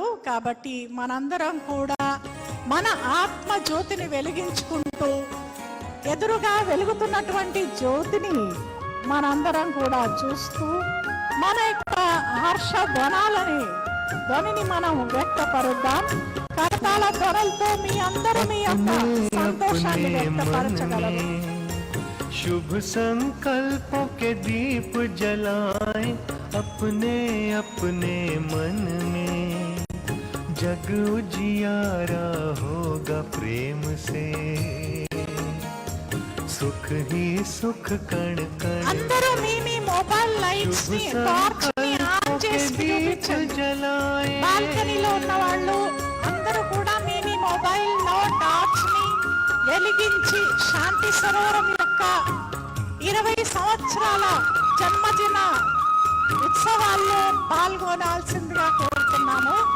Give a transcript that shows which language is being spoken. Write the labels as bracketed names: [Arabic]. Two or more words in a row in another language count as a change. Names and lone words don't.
[Telugu] కాబట్టి మనందరం కూడా మన ఆత్మ జ్యోతిని వెలిగించుకుంటూ ఎదురుగా వెలుగుతున్నటువంటి జ్యోతిని మనందరం కూడా చూస్తూ మన యొక్క హర్ష ధ్వనిని మనం వ్యక్తపరుద్దాం. కరతాళ ధ్వనులతో మీ అందరూ మీ యొక్క సంతోషాన్ని వ్యక్తపరచగలరు. [Hindi] शुभ संकल्पों के दीप जलाएं अपने अपने मन में, जग उजियारा होगा प्रेम से, सुख ही सुख कण कण. [Telugu] అందరూ మీ [English] mobile lights [Telugu] ని టార్చ్ ని ఆన్ చేసి [Hindi] జలాएं. [Telugu] బాల్కనీలో ఉన్న వాళ్ళు అందరూ కూడా మీ మొబైల్ లో టార్చ్ ని వెలిగించి శాంతి సరోవరం యొక్క 20 సంవత్సరాల జన్మదిన ఉత్సవాల్లో పాల్గొనాల్సిందిగా కోరుతున్నాము.